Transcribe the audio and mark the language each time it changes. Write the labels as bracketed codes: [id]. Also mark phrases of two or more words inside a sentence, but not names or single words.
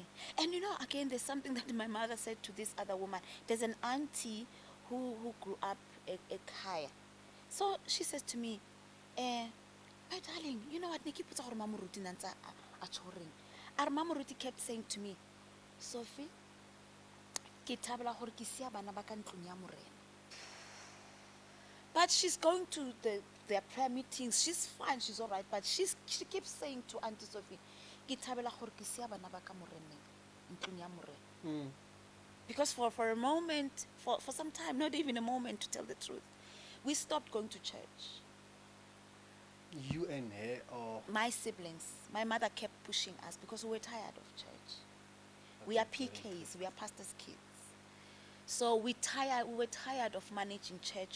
[en] And you know, again, there's something that my mother said to this other woman. There's an auntie who grew up a kaya. So she says to me, my darling, you know what, Nikki puts our mama routine and our mama routine kept saying to me, [st] Sophie, ke thabela gore ke sia bana ba ka ntlong ya morena. [en] But she's going to their prayer meetings. She's fine, she's all right. But she keeps saying to Auntie Sophie, [st] ke thabela gore ke sia bana ba ka moreneng, ntlong ya morena. [en] Because for a moment, for some time, not even a moment to tell the truth, we stopped going to church. You and her, or My siblings, my mother kept pushing us because we were tired of church. We are PKs, we are pastors' kids. So we were tired of managing church.